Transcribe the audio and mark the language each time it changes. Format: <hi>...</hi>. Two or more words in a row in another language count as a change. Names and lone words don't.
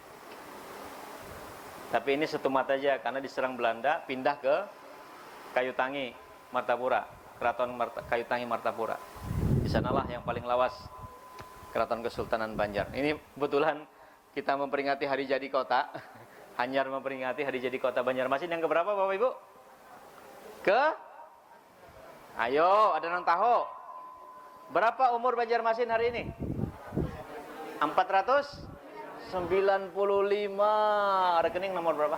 <bjn>Tapi ini setumat aja, karena diserang Belanda, pindah ke Kayu Tangi, Martapura, Keraton Kayu Tangi Martapura. Di sanalah yang paling lawas Keraton Kesultanan Banjar.</bjn> <id>Ini kebetulan kita memperingati hari jadi kota.</id> <bjn>Hanyar memperingati hari jadi kota Banjarmasin yang keberapa Bapak Ibu?</bjn> <id>Ayo, ada yang tahu? Berapa umur Banjarmasin hari ini? 495. Rekening nomor berapa?</id>